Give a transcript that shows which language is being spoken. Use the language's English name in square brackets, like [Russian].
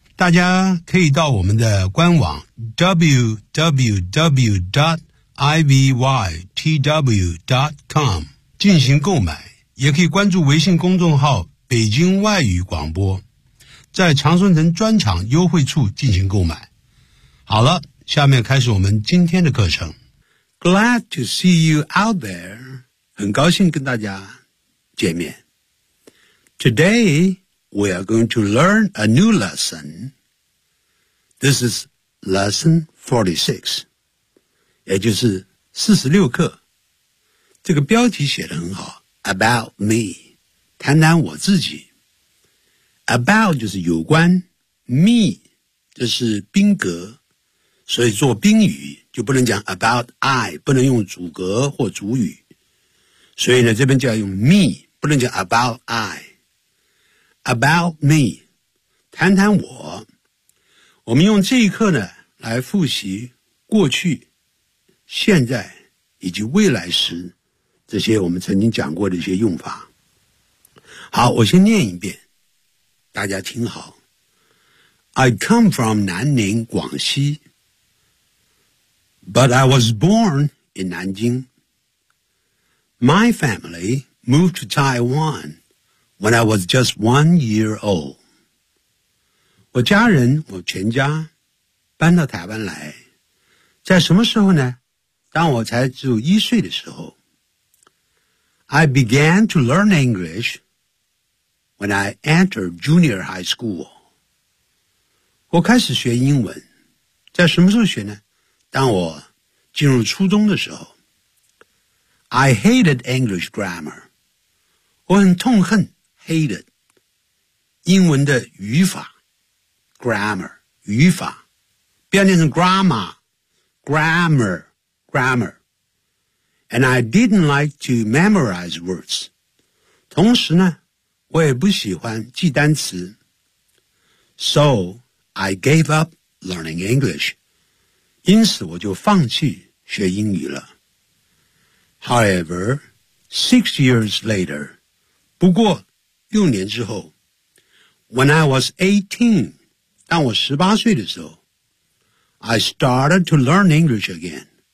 [Chinese] 大家可以到我们的官网 www.ivytw.com 进行购买，也可以关注微信公众号北京外语广播，在常春藤专场优惠处进行购买。好了，下面开始我们今天的课程。 [English] Glad to see you out there. [Chinese] 很高兴跟大家见面。 [English] Today, we are going to learn a new lesson. This is lesson 46, [Chinese] 也就是46课。这个标题写得很好， About me, 谈谈我自己。 About 就是有关， me 就是宾格，所以做宾语就不能讲 [English] about I, [Chinese] 不能用主格或主语。所以呢，这边就要用 me, 不能叫 [English] about I. About me, [Chinese] 谈谈我。我们用这一课呢，来复习过去、现在以及未来时，这些我们曾经讲过的一些用法。好，我先念一遍，大家听好。 [English] I come from 南宁，广西。 But I was born in 南京。 My family moved to Taiwan when I was just 1 year old. [Chinese] 我家人，我全家搬到台湾来，在什么时候呢？当我才只有一岁的时候。 [English] I began to learn English when I entered junior high school. [Chinese] 我开始学英文，在什么时候学呢？当我进入初中的时候。 [English] I hated English grammar. [Chinese] 我很痛恨 hated 英文的语法 grammar 语法，不要念成 grammar grammar grammar. [English] And I didn't like to memorize words. [Chinese] 同时呢，我也不喜欢记单词。 [English] So I gave up learning English. [Chinese] 因此我就放弃学英语了。 [English] However, 6 years later, [Chinese] 不过六年之后 [English] when I was 18, [Chinese] 当我18岁的时候 [English] I started to learn English again.